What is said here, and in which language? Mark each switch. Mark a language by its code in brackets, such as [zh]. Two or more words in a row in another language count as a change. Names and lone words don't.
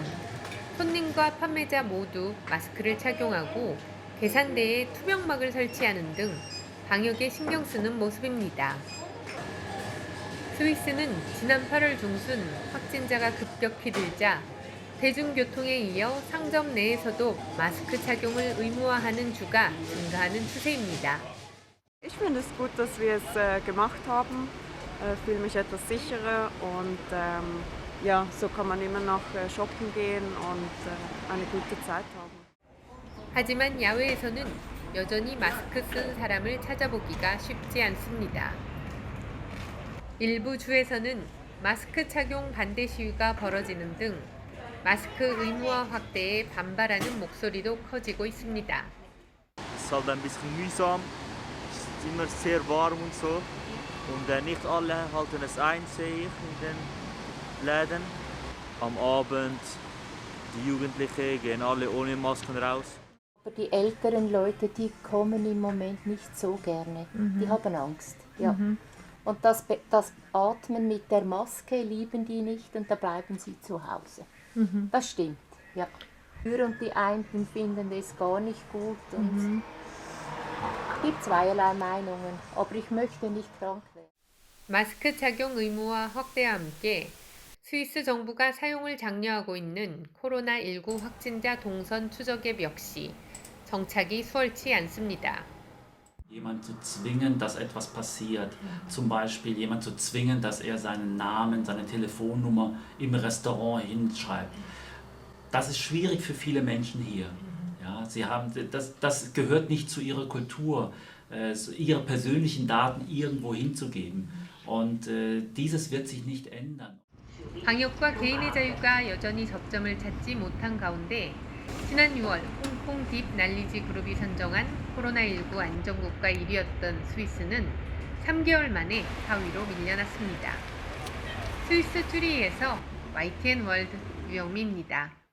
[ko] 손님과 판매자 모두 마스크를 착용하고 계산대에 투명막을 설치하는 등 방역에 신경 쓰는 모습입니다. 스위스는 지난 8월 중순 확진자가 급격히 늘자 대중교통에 이어 상점 내에서도 마스크 착용을 의무화하는 주가 증가하는 추세입니다. [de] Ich finde es gut, dass wir es gemacht haben. Fühle mich etwas sicherer und ja, so kann man immer noch shoppen gehen und eine gute Zeit haben. [ko] 하지만 야외에서는 여전히 마스크 쓴 사람을 찾아보기가 쉽지 않습니다. 일부 주에서는 마스크 착용 반대 시위가 벌어지는 등 마스크 의무화 확대에 반발하는 목소리도 커지고 있습니다. [de] Es ist halt ein bisschen mühsam, es ist immer sehr warm und so. Und nicht alle halten es ein, sehe ich in den Läden. Am Abend, die Jugendlichen gehen alle ohne Masken raus. Aber die älteren Leute, die kommen im Moment nicht so gerne. Die haben Angst. Ja. Und das Atmen mit der Maske lieben die nicht und da bleiben sie zu Hause. Das stimmt, ja. Und die einen finden das gar nicht gut. Und es gibt zweierlei Meinungen, aber ich möchte nicht krank werden. [ko] 마스크 착용 의무화 확대와 함께 스위스 정부가 사용을 장려하고 있는 코로나19 확진자 동선 추적 앱 역시 정착이 수월치 않습니다. [de] Jemand zu zwingen, dass etwas passiert. Zum Beispiel jemand zu zwingen, dass er seinen Namen, seine Telefonnummer im Restaurant hinschreibt. Das ist schwierig für viele Menschen hier. Ja, das gehört nicht zu ihrer Kultur, ihre persönlichen Daten irgendwo hinzugeben. Und dieses wird sich nicht ändern. [ko] 방역과 개인의 자유가 여전히 접점을 찾지 못한 가운데 지난 6월 홍콩 딥 날리지 그룹이 선정한 코로나19 안전국가 1위였던 스위스는 3개월 만에 4위로 밀려났습니다. 스위스 쭈리히에서 YTN 월드 유영미입니다.